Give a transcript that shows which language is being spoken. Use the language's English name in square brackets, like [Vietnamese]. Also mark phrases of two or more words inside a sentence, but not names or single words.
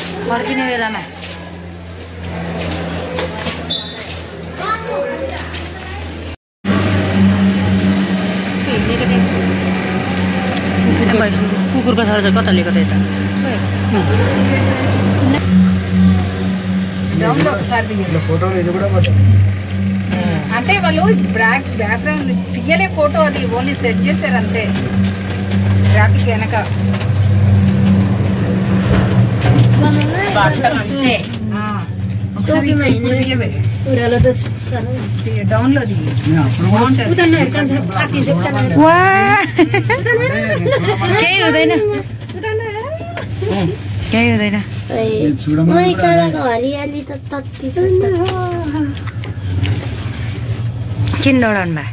[Nepali] फर्किने बेलामा कुकुरको छ कता लिएको त यता [Telugu] అంటే వాళ్ళు బ్యాక్గ్రౌండ్ తీయలే ఫోటో అది ఓన్లీ సెట్ చేశారు అంతే గ్రాఫిక్ వెనక డౌన్లో [Nepali] केही हुँदैन केही हुँदैन हरियाली त तत्ति छ किन डराउनु भए